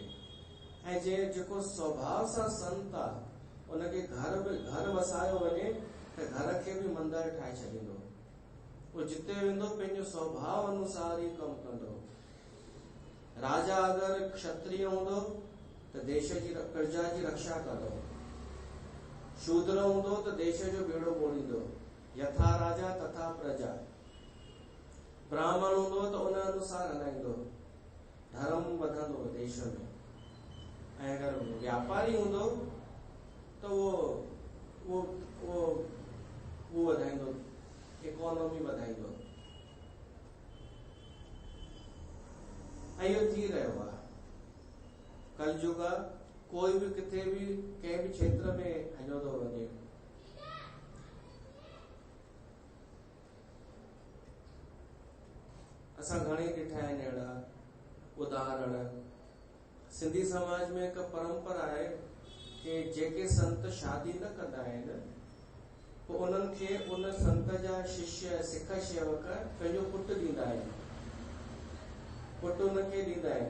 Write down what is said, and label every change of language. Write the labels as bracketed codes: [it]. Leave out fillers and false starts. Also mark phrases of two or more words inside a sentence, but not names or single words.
[sd] ऐं जेको स्वभाव सां संत आहे उनखे घर वसायो वञे त घर खे भी मंदिर ठाहे छॾींदो। उहो जिते वेंदो पंहिंजो स्वभाव अनुसार ई कमु कंदो। राजा अगरि क्षत्रिय हूंदो त देश जी प्रजा जी रक्षा कंदो, शूद्र हूंदो त देश जो बेड़ो ॿोड़ींदो, [sa] यथा राजा तथा प्रजा। [sd] ब्राह्मण हूंदो त उन अनुसार हलाईंदो, धर्म वधंदो देश में। ऐं अगरि व्यापारी हूंदो त उहो वधाईंदो, इकोनॉमी वधाईंदो। ऐं इहो थी रहियो आहे। कलयुग कोई भी किथे भी कंहिं भी क्षेत्र में हलियो थो वञे। असां घणेई ॾिठा आहिनि अहिड़ा उदाहरण। सिंधी समाज में हिकु परंपरा आहे कि जेके संत शादी न कंदा आहिनि पोइ उन्हनि खे उन संत जा शिष्य सिख शेवक पंहिंजो पुटु ॾींदा आहिनि, पुटु उनखे ॾींदा आहिनि।